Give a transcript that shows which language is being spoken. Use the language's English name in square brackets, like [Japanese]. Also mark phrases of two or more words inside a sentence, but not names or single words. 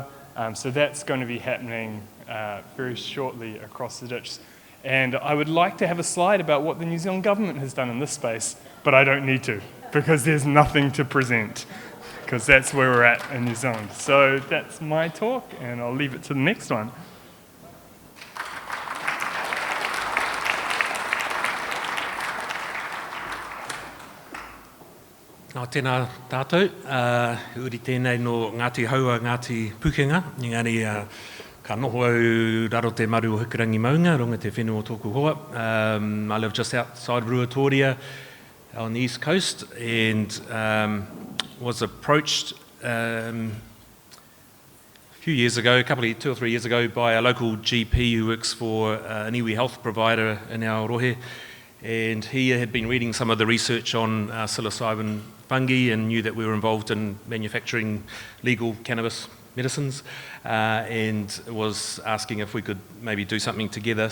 [English] So that's going to be happening very shortly across the ditch. And I would like to have a slide about what the New Zealand government has done in this space, but I don't need to, because there's nothing to present, because that's where we're at in New Zealand. So that's my talk, and I'll leave it to the next one. [Māori] Nā tēnā tātou, uri tēnei no Ngāti Haua, Ngāti Pukenga, engari ka noho au raro te maru o Hukarangi Maunga, runga te whenua o tōku hoa. [English] I live just outside Ruatoria on the east coast, and was approached a few years ago, 2 or 3 years ago, by a local GP who works for an iwi health provider in Aotearoa, and he had been reading some of the research on psilocybin fungi and knew that we were involved in manufacturing legal cannabis medicines, and was asking if we could maybe do something together.